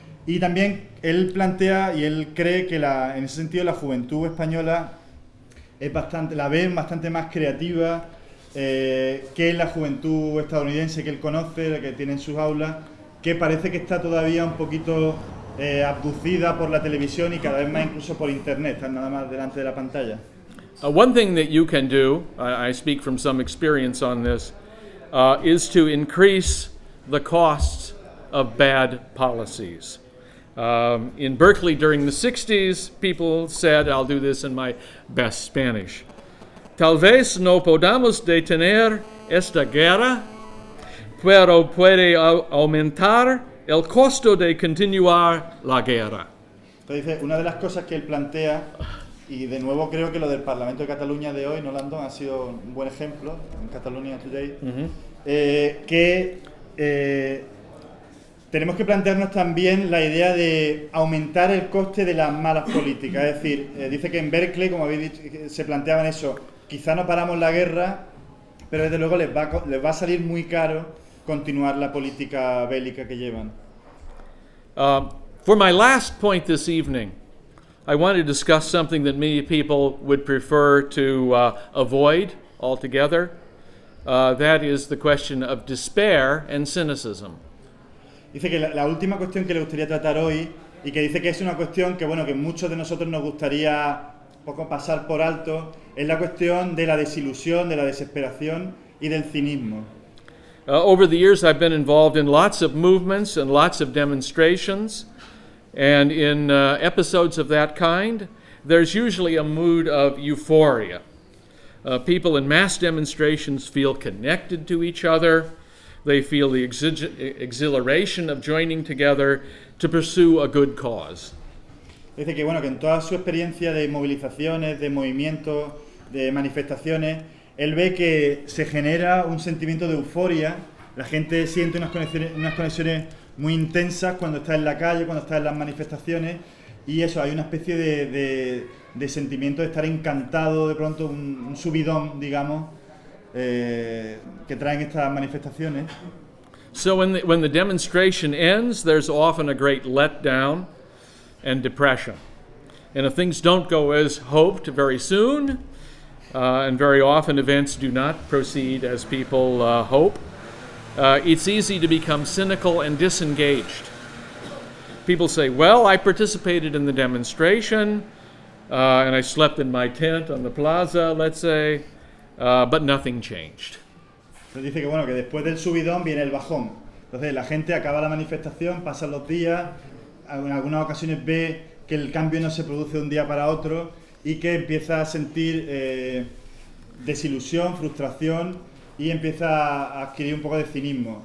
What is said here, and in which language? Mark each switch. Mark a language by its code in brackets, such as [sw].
[es] Y también él plantea y él cree que en ese sentido la juventud española es bastante, la ven bastante más creativa que la juventud estadounidense que él conoce, la que tiene en sus aulas, que parece que está todavía un poquito abducida por la televisión y cada vez más incluso por internet, están nada más delante de la pantalla. [en] One thing that you can do, I speak from some experience on this, is to increase the costs of bad policies. In Berkeley during the 60s, people said, I'll do this in my best Spanish, [es] tal vez no podamos detener esta guerra, pero puede aumentar el costo de continuar la guerra. Entonces, una de las cosas que él plantea, y de nuevo creo que lo del Parlamento de Cataluña de hoy, Nolandón, ha sido un buen ejemplo, en Cataluña Today, tenemos que plantearnos también la idea de aumentar el coste de las malas políticas. Es decir, dice que en Berkeley, como habéis dicho, se planteaban eso, quizá no paramos la guerra, pero desde luego les va a salir muy caro continuar la política bélica que llevan. [en] For my last point this evening, I want to discuss something that many people would prefer to avoid altogether. That is the question of despair and cynicism. [es] Dice que la última cuestión que le gustaría tratar hoy, y que dice que es una cuestión que, bueno, que muchos de nosotros nos gustaría poco pasar por alto, es la cuestión de la desilusión, de la desesperación y del cinismo. [en] Over the years I've been involved in lots of movements and lots of demonstrations, and in episodes of that kind, there's usually a mood of euphoria. People in mass demonstrations feel connected to each other. They feel the exhilaration of joining together to pursue a good cause. [es] Dice que bueno, que en toda su experiencia de movilizaciones, de movimientos, de manifestaciones, él ve que se genera un sentimiento de euforia. La gente siente unas conexiones muy intensas cuando está en la calle, cuando está en las manifestaciones, y eso, hay una especie de sentimiento de estar encantado, de pronto un subidón, digamos. Que traen estas manifestaciones. [en] So when the demonstration ends, there's often a great letdown and depression. And if things don't go as hoped very soon, and very often events do not proceed as people hope, it's easy to become cynical and disengaged. People say, well, I participated in the demonstration, and I slept in my tent on the plaza, let's say, but nothing changed. [es] Entonces dice que, bueno, que después del subidón viene el bajón. Entonces la gente acaba la manifestación, pasan los días, en algunas ocasiones ve que el cambio no se produce de un día para otro y que empieza a sentir desilusión, frustración y empieza a adquirir un poco de cinismo.